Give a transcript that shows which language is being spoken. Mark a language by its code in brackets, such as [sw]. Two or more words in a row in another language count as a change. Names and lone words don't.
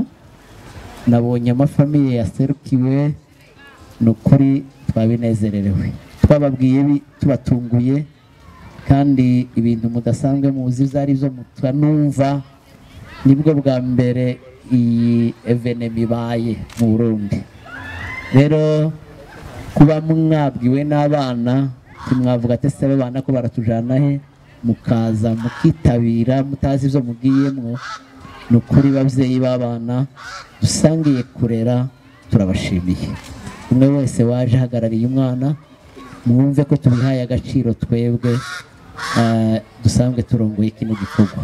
[rn] Nabonye amafamiye yaserukiwe, nukuri twabinezererewe, twababwiye tubatunguye, kandi ibintu mudasanzwe muzi zari zo mutanumva. Nibwo bwa mbere iyi evenement ibaye mu Burundi. Rero kuba mwabwiwe n'abana, timwavuga ati se abana ko baratujana he, mukaza mukitabira mutazi ibyo mugiyemwo, nukuri babyeyi babana dusangiye kurera turabashimiye. Umwe wese waje hagarariye umwana, mwumve ko tubihaye agaciro twebwe dusanzwe turongoye kino gikorwa.